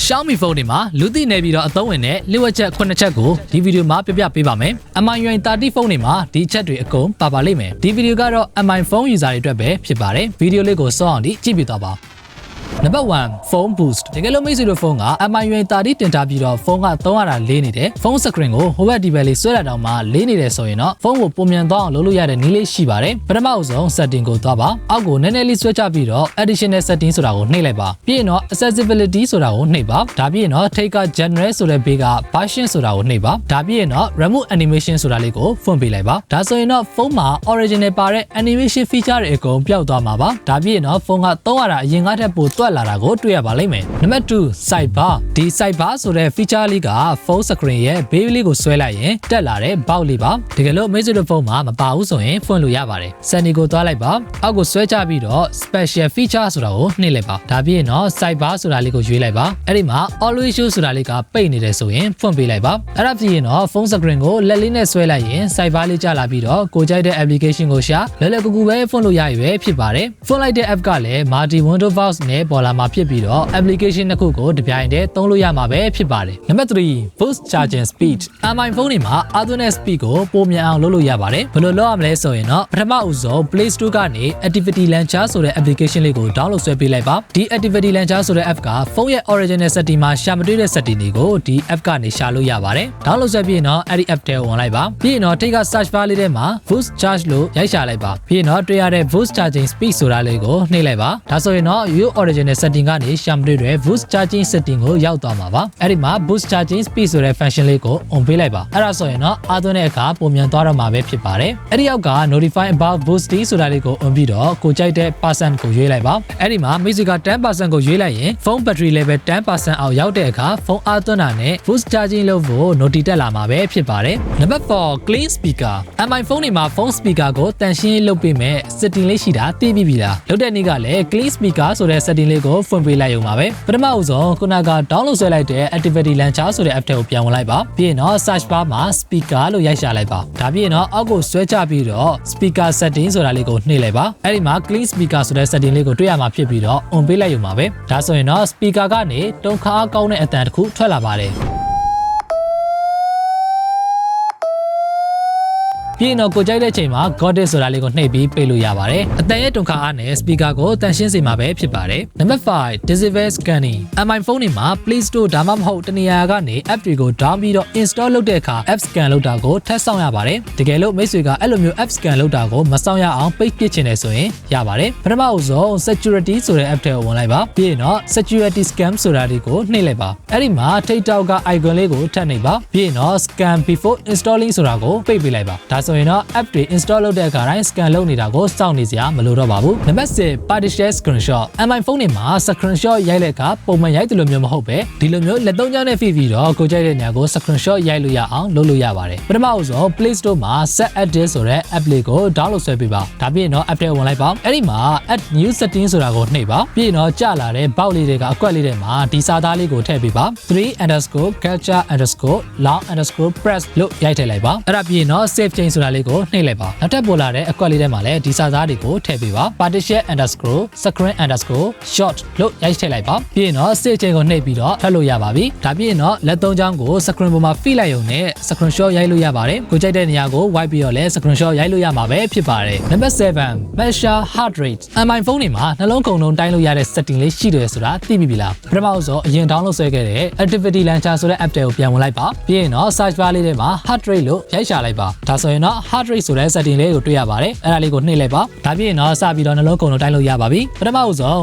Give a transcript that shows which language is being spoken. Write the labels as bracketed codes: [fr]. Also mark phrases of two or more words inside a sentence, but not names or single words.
[my] Xiaomi phone တွေမှာလူသိနေပြီးတော့အသုံးဝင်တဲ့လျှို့ဝှက်ချက်9ချက်ကိုဒီဗီဒီယိုမှာပြပေးပါမယ်။ MIUI 30 phone တွေမှာဒီချက်တွေအကုန်ပါလိမ့်မယ်။ဒီဗီဒီယိုကတော့ MI [en] phone user [my] တွေအတွက်ပဲဖြစ်ပါတယ်။ဗီဒီယိုလေးကိုစောအောင်ကြည့်ပြသွားပါ [en] Number 1 phone boost [my] တကယ်လို့မိတ်ဆွေတို့ဖုန်းက MIUI 30တင်ထားပြီးတော့ဖုန်းက300တာလေးနေတယ်ဖုန်း screen ကိုဟိုဘက်ဒီဘက်လေးဆွဲလာတော့မှလေးနေတယ်ဆိုရင်တော့ဖုန်းကိုပုံမြန်သွားအောင်လုပ်လို့ရတဲ့နည်းလေးရှိပါတယ်ပထမအဆုံး setting ကိုသွားပါအောက်ကိုနည်းနည်းလေးဆွဲချပြီးတော့ [en] additional setting [my] ဆိုတာကိုနှိပ်လိုက်ပါပြီးရင်တော့ accessibility ဆိုတာကိုနှိပ်ပါဒါပြီးရင်တော့ [en] take a general [my] ဆိုတဲ့ဘေးက version ဆိုတာကိုနှိပ်ပါဒါပြီးရင်တော့ [en] remove animation [my] ဆိုတာလေးကိုဖွင့်ပေးလိုက်ပါဒါဆိုရင်တော့ဖုန်းမှာ original ပါတဲ့ [en] animation feature [my] တွေအကုန်ပျောက်သွားမှာပါဒါပြီးရင်တော့ဖုန်းက300တာအရင်ကထက်ပိုတွက်လာတာကိုတွေ့ရပါလိမ့်မယ် [en] Number 2 sidebar [my] ဒီ sidebar ဆိုတဲ့ feature လေးက [en] phone screen [my] ရဲ့ဘေးလေးကိုဆွဲလိုက်ရင်တက်လာတဲ့ဘောက်လေးပါတကယ်လို့မိတ်ဆွေတို့ဖုန်းမှာမပါဘူးဆိုရင်ဖွင့်လို့ရပါတယ် setting ကိုသွားလိုက်ပါအောက်ကိုဆွဲချပြီးတော့ [en] special feature [my] ဆိုတာကိုနှိပ်လိုက်ပါဒါပြီးရင်တော့ sidebar ဆိုတာလေးကိုရွေးလိုက်ပါအဲ့ဒီမှာ [en] always show [my] ဆိုတာလေးကပိတ်နေတယ်ဆိုရင်ဖွင့်ပေးလိုက်ပါအဲ့ဒါပြီးရင်တော့ [en] phone screen [my] ကိုလက်လေးနဲ့ဆွဲလိုက် ရင် sidebar လေးကျလာပြီးတော့ကိုကြိုက်တဲ့ application ကိုရှာလွယ်လွယ်ကူကူပဲဖွင့်လို့ရရွယ်ဖြစ်ပါတယ်ဖွင့်လိုက်တဲ့ app ကလည်း [en] multi window browse [my] နဲ့ပေါ်လာမှာဖြစ်ပြီးတော့ application တစ်ခုကိုတပြိုင်တည်းသုံးလို့ရမှာပဲဖြစ်ပါတယ် [en] Number 3 boost charging speed MI phone [my] တွေမှာ [en] Ethernet speed [my] ကိုပိုမြန်အောင်လုပ်လို့ရပါတယ်ဘယ်လိုလုပ်ရမလဲဆိုရင်တော့ပထမဦးဆုံး Play Store ကနေ Activity Launcher ဆိုတဲ့ application လေးကို download ဆွဲ ပေးလိုက်ပါဒီ Activity Launcher ဆိုတဲ့ app ကဖုန်းရဲ့ [en] original setting [my] မှာရှာမတွေ့တဲ့ setting တွေကိုဒီ app ကနေရှာလို့ရပါတယ် download ဆွဲပြီးရင်တော့အဲ့ဒီ app ထဲကိုဝင်လိုက်ပါပြီးရင်တော့ထိပ်က [en] search bar [my] လေးထဲမှာ [en] boost charge [my] လို့ရိုက်ရှာလိုက်ပါပြီးရင်တော့တွေ့ရတဲ့ [en] boost charging speed [my] ဆိုတာလေးကိုနှိပ်လိုက်ပါဒါဆိုရင်တော့ your [en] original setting [my] ကနေရှာမတွေ့တဲ့ [en] boost charging setting [my] ကိုရောက်သွားမှာပါအဲ့ဒီမှာ [en] boost charging speed [my] ဆိုတဲ့ function လေးကို on ပေးလိုက်ပါအဲ့ဒါဆိုရင်တော့အားသွင်းတဲ့အခါပုံမြန်သွားတော့မှာပဲဖြစ်ပါတယ်အဲ့ဒီအောက်က [en] notify about boosting [my] ဆိုတာလေးကို on ပြီးတော့ ကိုကြိုက်တဲ့ percent ကိုရွေးလိုက်ပါအဲ့ဒီမှာမိတ်ဆွေက 10% ကိုရွေးလိုက်ရင်ဖုန်း [en] battery level [my] 10% အောက်ရောက်တဲ့အခါဖုန်းအားသွင်းတာနဲ့ [en] boost charging [my] လုပ်ဖို့ notify တက်လာမှာပဲဖြစ် ပါတယ် [en] Number 4 clean speaker MI phone [my] တွေမှာဖုန်း speaker ကိုတန်ရှင်းလုပ်ပေးမဲ့ setting လေးရှိတာသိပြီလားလုပ်တဲ့နေ့ကလည်း [en] clean speaker [my] ဆိုတဲ့ setting လေးကိုဖွင့်ပေးလိုက်ရုံပါပဲပထမဦးဆုံးခုနက download ဆွဲလိုက်တဲ့ Activity Launcher ဆိုတဲ့ app ထဲကိုပြန်ဝင်လိုက်ပါပြီးရင်တော့ [en] search bar [my] မှာ speaker လို့ရိုက်ရှာလိုက်ပါဒါပြီးရင်တော့အောက်ကိုဆွဲချပြီးတော့ [en] speaker setting [my] ဆိုတာလေးကိုနှိပ်လိုက်ပါအဲ့ဒီမှာ [en] clean speaker [my] ဆိုတဲ့ setting လေးကိုတွေ့ရမှာဖြစ်ပြီးတော့ on ပေးလိုက်ရုံပါပဲဒါဆိုရင်တော့ speaker ကနေတုံခါအားကောင်းတဲ့အသံတစ်ခုထွက်လာပါတယ် ပြီးရင်တော့ကိုကြိုက်တဲ့ချိန်မှာ [en] got it [my] ဆိုတာလေးကိုနှိပ်ပြီးပေးလို့ရပါတယ်အတန်ရဲ့တုံခါအားနဲ့ speaker ကိုတန်ရှင်းစေမှာပဲဖြစ်ပါတယ် [en] Number 5 disable scanning MI phone [my] တွေမှာ Play Store ဒါမှမဟုတ်တနေရာကနေ app တွေကို down ပြီးတော့ install လုပ်တဲ့အခါ [en] app scan [my] လုပ်တာကိုထ ပ်ဆောင်ရပါတယ်တကယ်လို့မိတ်ဆွေကအဲ့လိုမျိုး [en] app scan [my] လုပ်တာကိုမဆောင်ရအောင်ပိတ်ပစ်ချင်တယ်ဆိုရင်ရပါတယ်ပထမအဆုံး security ဆိုတဲ့ app ထဲကိုဝင်လိုက်ပါပြီးရင်တော့ [en] security scam [my] ဆိုတာလေးကို နှိပ်လိုက်ပါအဲ့ဒီမှာ TikTok က icon လေးကိုထပ်နှိပ်ပါပြီးရင်တော့ [en] scan before installing [my] ဆိုတာကိုပိတ်ပေးလိုက်ပါဒါဆိုရင်တော့ app တွေ install လုပ်တဲ့အခါ တိုင်း scan လုပ်နေတာကိုစောင့်နေစရာမလိုတော့ပါဘူး [en] Number 6 partial screenshot MI phone [my] တွေမှာ screenshot ရိုက်တဲ့အခါပုံမှန်ရိုက်တယ်လို့မျိုးမဟုတ်ပဲဒီလိုမျိုးလက်သုံးချောင်းနဲ့ဖိပြီးတော့ကိုကြိုက်တဲ့နေရာကို screenshot ရိုက်လို့ရအောင်လုပ်လို့ရပါတယ်ပထမဦးဆုံး Play Store မှာ [en] set edit [my] ဆိုတဲ့ app လေးကို download ဆွဲပေးပါဒါပြီးရင်တော့ app ထဲဝင်လိုက်ပါအဲ့ဒီမှာ [en] add new setting [my] ဆိုတာကိုနှိပ်ပါပြီးရင်တော့ကြာလာတဲ့ဘောက်လေးတွေကအကွက်လေးတွေမှာဒီစာသားလေးကိုထည့်ပေးပါ 3_capture_long_press လို့ရိုက်ထည့်လိုက်ပါအဲ့ဒါပြီးရင်တော့ [en] save change [my] ဆိုတာလေးကိုနှိပ်လိုက်ပါနောက်ထပ်ပေါ်လာတဲ့အကွက်လေးထဲမှာလည်းဒီစာသားတွေကိုထည့်ပေးပါ partition_screen_shot လို့ရိုက်ထည့်လိုက်ပါပြီးရင်တော့ [en] save change [my] ကိုနှိပ်ပြီးတော့ထပ်လို့ရပါပြီဒါပြီးရင်တော့လက်သုံးချောင်းကို screen ပေါ်မှာဖိလိုက်ရုံနဲ့ screenshot ရိုက်လို့ရပါတယ်ကိုကြိုက်တဲ့နေရာကို wipe ပြီးတော့ လည်း screenshot ရိုက်လို့ရမှာပဲဖြစ်ပါတယ် [en] Number 7 measure heart rate MI phone [my] တွေမှာနှလုံးခုန်နှုန်းတိုင်းလို့ရတဲ့ setting လေးရှိတယ်ဆိုတာသိပြီလားပထမဆုံးအရင် download ဆွဲခဲ့တဲ့ Activity Launcher ဆိုတဲ့ app တွေကိုပြန်ဝင်လိုက်ပါပြီးရင်တော့ [en] search bar [my] လေး ထဲမှာ [en] heart rate [my] လို့ရိုက်ရှာလိုက်ပါဒါဆိုရင်တော့ [en] heart rate [my] ဆိုတဲ့ setting လေးကိုတွေ့ရပါတယ်အဲ့ဒါလေးကိုနှိပ်လိုက်ပါဒါပြီးရင်တော့စပြီးတော့နှလုံးခုန်နှုန်းတိုင်းလို့ရပါပြီပထမဦးဆုံး